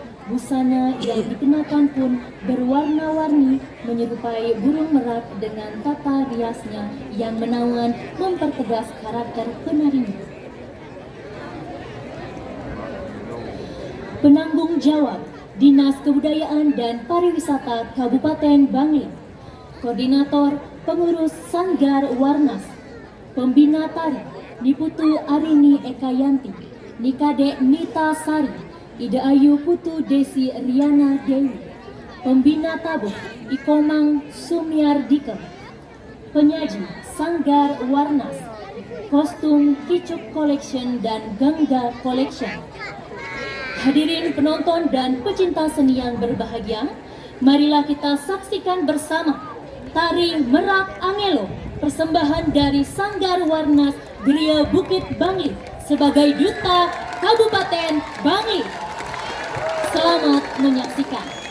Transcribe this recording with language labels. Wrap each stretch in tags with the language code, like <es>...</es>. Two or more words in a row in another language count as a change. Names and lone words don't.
<id>Busana yang dikenakan pun berwarna-warni, menyerupai burung merak dengan tata riasnya yang menawan mempertegas karakter penarinya. Penanggung jawab Dinas Kebudayaan dan Pariwisata Kabupaten Bangli, Koordinator Pengurus Sanggar Warnas, Pembina Tari Niputu Arini Ekayanti, Nikade Nita Sari, Ida Ayu Putu Desi Riana Dewi, Pembina Tabuk Ikomang Sumiardika, Penyaji Sanggar Warnas, Kostum Kicuk Collection dan Gangga Collection. Hadirin penonton dan pecinta seni yang berbahagia, marilah kita saksikan bersama Tari Merak Angelo, persembahan dari Sanggar Warnas Geria Bukit Bangli sebagai Duta Kabupaten Bangli. Selamat menyaksikan.</id>